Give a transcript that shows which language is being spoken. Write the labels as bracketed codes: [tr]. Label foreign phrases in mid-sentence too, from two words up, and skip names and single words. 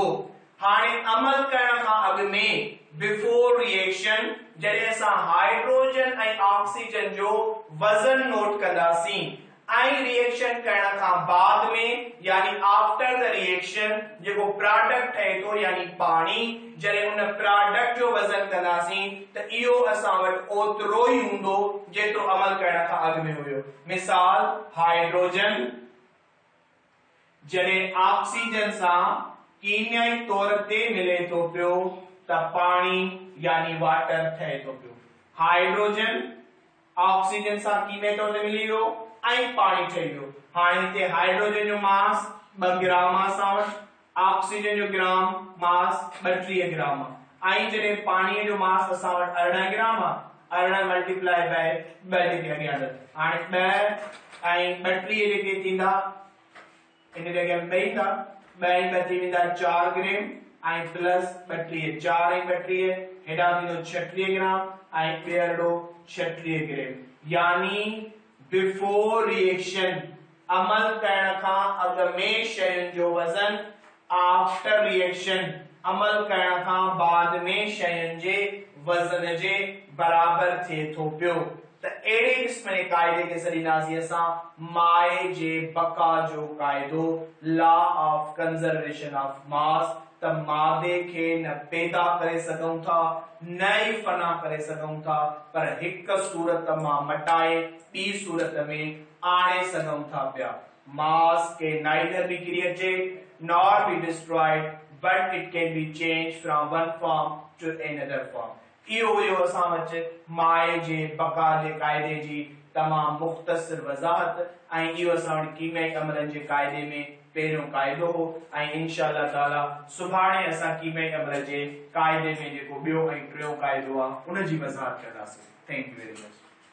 [sd] हाणे अमल करण खां अॻु में [en] before reaction [sd] जॾहिं असां हाइड्रोजन ऐं ऑक्सीजन जो वज़न नोट कंदासीं आई रिएक्शन करण खां बाद में यानी [en] after the reaction [sd] जेको प्रोडक्ट ठहे थो यानी पाणी जॾहिं उन प्रोडक्ट जो वज़न कंदासीं त इहो असां वटि ओतिरो ई हूंदो जेतिरो अमल करण खां अॻु में हुयो। मिसाल हाइड्रोजन जॾहिं ऑक्सीजन सां कीमियाई तौर ते मिले थो पियो त पाणी यानी वाटर ठहे थो पियो। हाइड्रोजन ऑक्सीजन सां कीमियाई तौर ते मिली वियो ऐं पाणी ठही वियो। हाणे हिते हाइड्रोजन जो मास 2 ग्राम आहे असां वटि, ऑक्सीजन जो [en] gram mass [sd] 32 ग्राम आहे ऐं जॾहिं पाणीअ जो मास असां वटि 18 ग्राम आहे, 18 [en] multiply by [sd] 2 जेके अॻियां हाणे 2 ऐं 32 जेके थींदा इन जगह में 2 था 2 ऐं 2 थी वेंदा 4 ग्राम ऐं प्लस 32 4 ऐं 32 हेॾा थींदो 36 ग्राम ऐं ॿियरो 36 ग्राम यानी [en] before reaction [sd] अमल करण खां अॻु में शयुनि जो वज़न [en] after reaction [sd] अमल करण खां बाद में शयुनि जे वज़न जे बराबर थिए थो पियो। त अहिड़े क़िस्म जे क़ाइदे खे सॾींदासीं असां माए जे बका जो क़ाइदो [en] law of conservation of mass. [sd] त मादे खे न पैदा करे सघूं था न ई फना करे सघूं था पर हिक सूरत मां मटाए ॿी सूरत में आणे सघूं था पिया। [en] मास के neither be created nor be destroyed but it can be changed from one form to another form। [sd] इहो हुयो असां वटि माए जे बका जे क़ाइदे जी तमामु मुख़्तसर वज़ाहत ऐं इहो असां वटि कीमियाई अमलनि जे क़ाइदे में पहिरियों क़ाइदो हो ऐं इंशाअल्लाह ताला सुभाणे असां कीमियाई अमल जे क़ाइदे में जेको ॿियो ऐं टियों क़ाइदो आहे उन जी वज़ाहत कंदासीं। [en] thank you very much.